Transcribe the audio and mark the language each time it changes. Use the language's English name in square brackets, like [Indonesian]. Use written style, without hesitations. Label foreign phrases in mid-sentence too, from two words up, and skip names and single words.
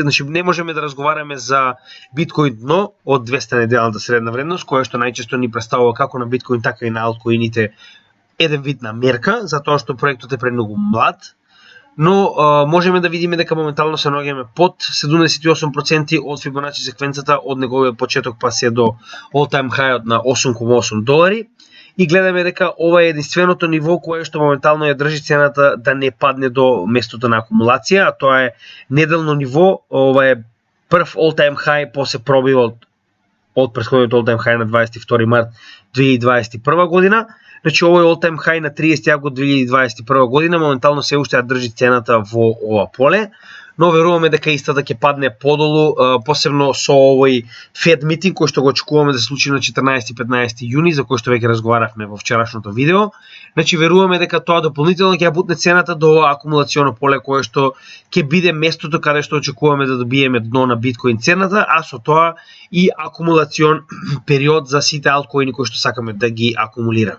[Macedonian] Значи не можеме да разговараме за биткоин дно од 200 неделната средна вредност, која што најчесто ни представува како на биткоин така и на алткоините еден вид на мерка, затоа што проектот е премногу млад. Но можеме да видиме дека моментално се наоѓаме под 78% од Fibonacci секвенцата од неговиот почеток па се до [English] all-time high [Macedonian] на 8,8 долари. И гледаме дека ова е единственото ниво кое што моментално ја држи цената да не падне до местото на акумулација, а тоа е неделно ниво. Ова е прв [English] all-time high [Macedonian] после пробивот од претходниот [English] all-time high [Macedonian] на 22 март 2021 година. Значи овој [English] all-time high [Macedonian] на 30 август 2021 година моментално се уште ја држи цената во ова поле, но веруваме дека истата ќе падне подолу, посебно со овој Fed митинг кој што го очекуваме да се случи на 14-15 јуни, за кој што веќе разговаравме во вчерашното видео. Значи веруваме дека тоа дополнително ќе ја бутне цената до акумулационо поле кое што ќе биде местото каде што очекуваме да добиеме дно на биткоин цената, а со тоа и акумулацион период за сите алткоини кои што сакаме да ги акумулираме.